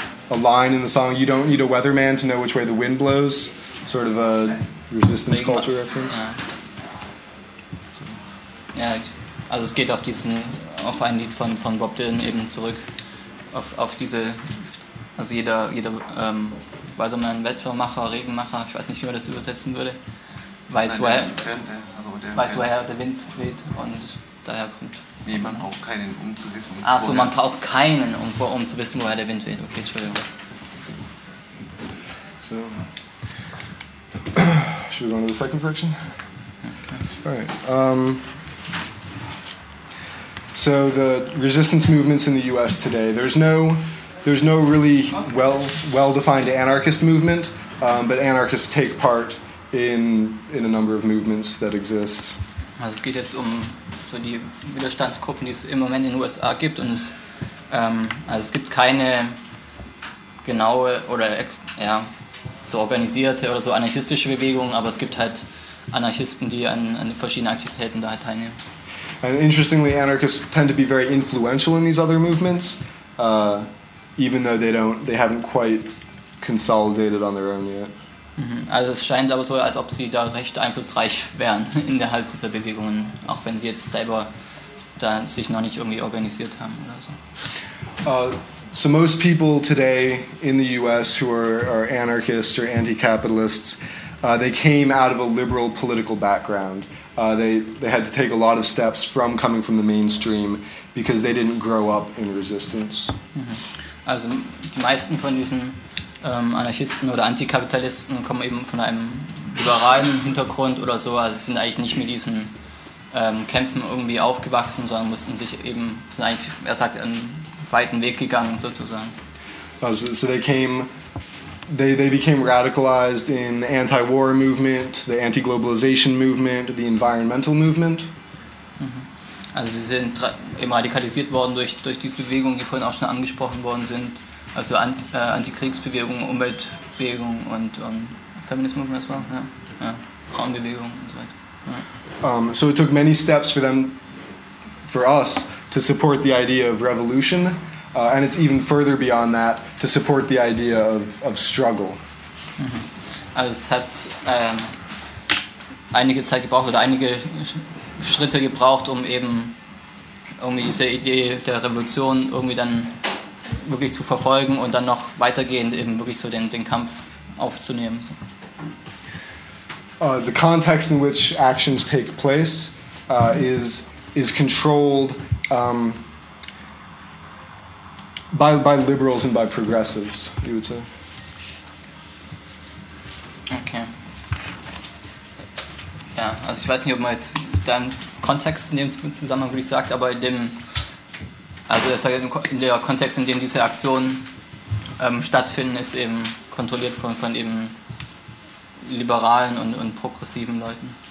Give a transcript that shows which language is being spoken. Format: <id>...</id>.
<en>A line in the song: "You don't need a weatherman to know which way the wind blows." Sort of a resistance culture reference.</en> <de>Ja, also es geht auf ein Lied von Bob Dylan eben zurück. Auf diese, also jeder Weatherman, Wettermacher, Regenmacher, ich weiß nicht, wie man das übersetzen würde, weiß, woher der Wind weht und daher kommt. Nee, man braucht keinen, um zu wissen. Achso, man braucht keinen, um zu wissen, woher der Wind weht. Okay, Entschuldigung. So.</de> <en>Should we go into the second section? Okay. All right. So the resistance movements in the U.S. today, there's no really well-defined anarchist movement, but anarchists take part in a number of movements that exist.</en> <de>Also es geht jetzt um so die Widerstandsgruppen, die es im Moment in den USA gibt. Und es gibt keine genaue oder ja, so organisierte oder so anarchistische Bewegung, aber es gibt halt Anarchisten, die an verschiedenen Aktivitäten da halt teilnehmen.</de> <en>And interestingly, anarchists tend to be very influential in these other movements, even though they haven't quite consolidated on their own yet.</en> <de>Also es scheint aber so, als ob sie da recht einflussreich wären innerhalb dieser Bewegungen, auch wenn sie jetzt selber da sich noch nicht irgendwie organisiert haben oder so.</de> <en>So most people today in the US who are anarchists or anti-capitalists, they came out of a liberal political background. They had to take a lot of steps from coming from the mainstream because they didn't grow up in resistance.</en> <de>Also die meisten von diesen Anarchisten oder Antikapitalisten kommen eben von einem liberalen Hintergrund oder so, also sind eigentlich nicht mit diesen Kämpfen irgendwie aufgewachsen, sondern mussten sich eben, sind eigentlich, er sagt, einen weiten Weg gegangen, sozusagen.</de> <en>Also, so they came, they became radicalized in the anti-war movement, the anti-globalization movement, the environmental movement.</en> <de>Also sie sind eben radikalisiert worden durch diese Bewegungen, die vorhin auch schon angesprochen worden sind. Also Antikriegsbewegung, Umweltbewegung und Feminismus, das war, ja. Frauenbewegung und so weiter. Ja.</de> <en>So it took many steps for them, for us, to support the idea of revolution, and it's even further beyond that, to support the idea of struggle.</en> <de>Also es hat einige Zeit gebraucht oder einige Schritte gebraucht, um eben irgendwie diese Idee der Revolution irgendwie dann wirklich zu verfolgen und dann noch weitergehend eben wirklich so den Kampf aufzunehmen.</de> <en>The context in which actions take place is controlled by liberals and by progressives, you would say. Okay.</en> <de>Ja, also ich weiß nicht, ob man jetzt dann Kontext in dem Zusammenhang wirklich sagt, aber in dem also das heißt, in der Kontext, in dem diese Aktionen stattfinden, ist eben kontrolliert von eben liberalen und progressiven Leuten.</de>